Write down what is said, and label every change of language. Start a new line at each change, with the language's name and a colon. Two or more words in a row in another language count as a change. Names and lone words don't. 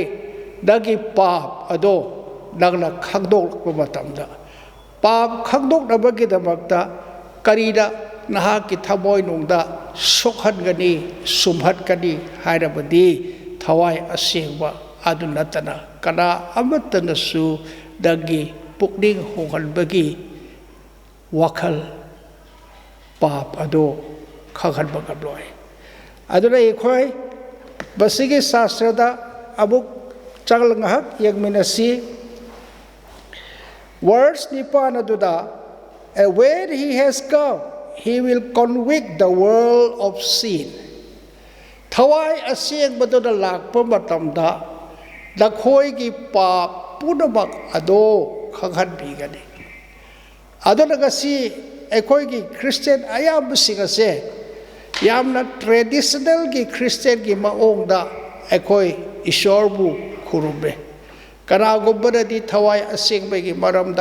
Manipuri: ꯅꯪꯒꯤ ꯄꯥꯞ ꯑꯗꯣ ꯅꯪꯅ ꯈꯪꯗꯣꯛꯂꯛꯄ ꯃꯇꯝꯗ꯫ ꯄꯥꯞ ꯈꯪꯗꯣꯛꯅꯕꯒꯤꯗꯃꯛꯇ ꯀꯔꯤꯅ ꯅꯍꯥꯛꯀꯤ ꯊꯃꯣꯏꯅꯨꯡꯗ ꯁꯣꯛꯍꯟꯒꯅꯤ, ꯁꯨꯝꯍꯠꯀꯅꯤ ꯍꯥꯏꯔꯕꯗꯤ ꯊꯋꯥꯏ ꯑꯁꯦꯡꯕ ꯑꯗꯨ ꯅꯠꯇꯅ ꯀꯅꯥ ꯑꯃꯠꯇꯅꯁꯨ ꯅꯪꯒꯤ ꯄꯨꯛꯅꯤꯡ ꯍꯣꯡꯍꯟꯕꯒꯤ ꯋꯥꯈꯜ, ꯄꯥꯞ ꯑꯗꯨ ꯈꯪꯍꯟꯕ ꯉꯝꯂꯣꯏ꯫ ꯑꯗꯨꯅ ꯑꯩꯈꯣꯏ ꯃꯁꯤꯒꯤ ꯁꯥꯁꯇ꯭ꯔꯗ ꯑꯃꯨꯛ ꯉꯥꯏꯍꯥꯛ ꯌꯦꯡꯃꯤꯟꯅꯁꯤ꯫ ꯋꯥꯔꯁ 9 ꯑꯗꯨꯗ,
English: "And when he has come, he will convict the world of sin."
Manipuri: ꯊꯋꯥꯏ ꯑꯁꯦꯡꯕꯗꯨꯅ ꯂꯥꯛꯄ ꯃꯇꯝꯗ ꯅꯈꯣꯏꯒꯤ ꯄꯥꯞ ꯄꯨꯝꯅꯃꯛ ꯑꯗꯣ ꯈꯪꯍꯟꯕꯤꯒꯅꯤ꯫ ꯑꯗꯨꯅ ꯉꯁꯤ ꯑꯩꯈꯣꯏꯒꯤ ꯈ꯭ꯔꯤꯁꯇꯤꯌꯟ ꯑꯌꯥꯝꯕꯁꯤꯡ ꯑꯁꯦ ꯌꯥꯝꯅ ꯇ꯭ꯔꯦꯗꯤꯁꯅꯦꯜꯒꯤ ꯈ꯭ꯔꯤꯁꯇꯤꯌꯟꯒꯤ ꯃꯑꯣꯡꯗ ꯑꯩꯈꯣꯏ ꯏꯁꯣꯔꯕꯨ ꯈꯨꯔꯨꯝꯃꯦ꯫ ꯀꯅꯥꯒꯨꯝꯕꯅꯗꯤ ꯊꯋꯥꯏ ꯑꯁꯦꯡꯕꯒꯤ ꯃꯔꯝꯗ